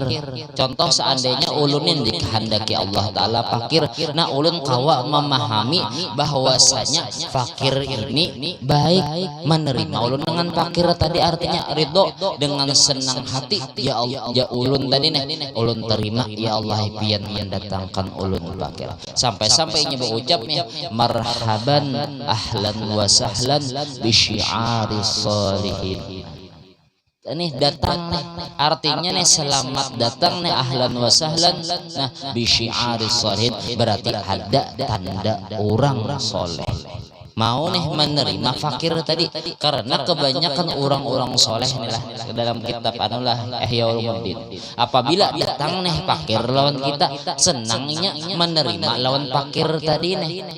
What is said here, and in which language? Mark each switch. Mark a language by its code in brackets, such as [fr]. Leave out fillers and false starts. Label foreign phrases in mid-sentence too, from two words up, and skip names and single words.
[bjn] Contoh seandainya ulunin dikehendaki Allah Ta'ala fakir, nah ulun kawa memahami bahwasanya fakir ini baik, menerima ulun dengan fakir tadi artinya ridho dengan senang hati. Ya Allah, ya ulun tadi nih ulun terima, ya Allah pian mendatangkan ulun fakir. Sampai-sampai nya berucap nih [ar] مرحبا أهلا وسهلا بشعار الصالحين. [bjn] Ini datang nih, artinya nih selamat datang nih [ar] أهلا وسهلا. [bjn] Nah [ar] بشعار الصالحين [bjn] berarti ada tanda orang soleh mau nih menerima fakir tadi, karena kebanyakan orang-orang soleh inilah dalam kitab anulah Ihya Ulumuddin, apabila datang nih fakir lawan kita senangnya menerima lawan fakir tadi nih.